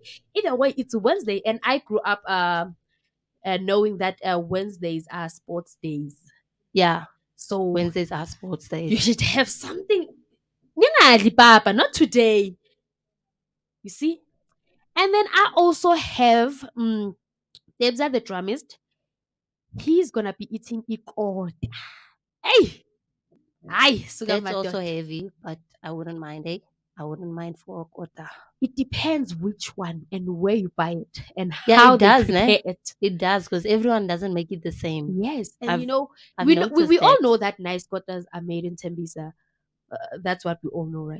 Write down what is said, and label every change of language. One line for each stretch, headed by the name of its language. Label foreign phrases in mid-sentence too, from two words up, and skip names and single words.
English: Either way, it's Wednesday, and I grew up knowing that Wednesdays are sports days. Yeah. So Wednesdays are sports days. you should have something.
Zulu: Ngingadli papa,
English: not today. You see? And then I also have Debza the drummist. He's gonna be eating ikota. Hey! Aye, suka That's also madoda. heavy, but I wouldn't mind it. I wouldn't mind for a quarter. It depends which one and where you buy it and Yeah, how it they does, prepare ne? it. It does, because everyone doesn't make it the same. Yes, and I've- you know, I've we noticed all that. know that nice kotas are made in Tembisa. That's what we all know, right?